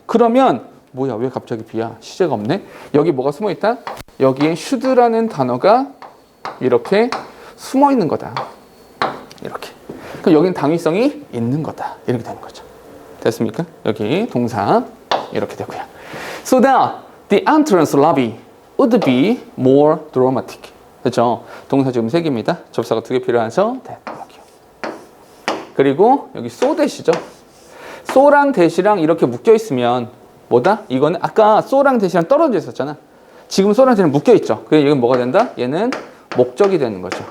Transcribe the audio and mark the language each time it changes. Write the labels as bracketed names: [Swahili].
[Korean] 그러면 뭐야? 왜 갑자기 be야? 시제가 없네? 여기 뭐가 숨어있다? 여기에 should라는 단어가 이렇게 숨어있는 거다. 이렇게. 그럼 여기는 당위성이 있는 거다. 이렇게 되는 거죠. 됐습니까? 여기 동사 이렇게 되고요. [English] So that the entrance lobby would be more dramatic. [Korean] 그렇죠? 동사 지금 3개입니다. 접사가 2개 필요해서 여기요. 그리고 여기 so that이죠. so랑 that이랑 이렇게 묶여 있으면 뭐다? 이거는 아까 so랑 that이랑 떨어져 있었잖아. 지금 so랑 that이랑 묶여 있죠. 그래서 이건 뭐가 된다? 얘는 목적이 되는 거죠.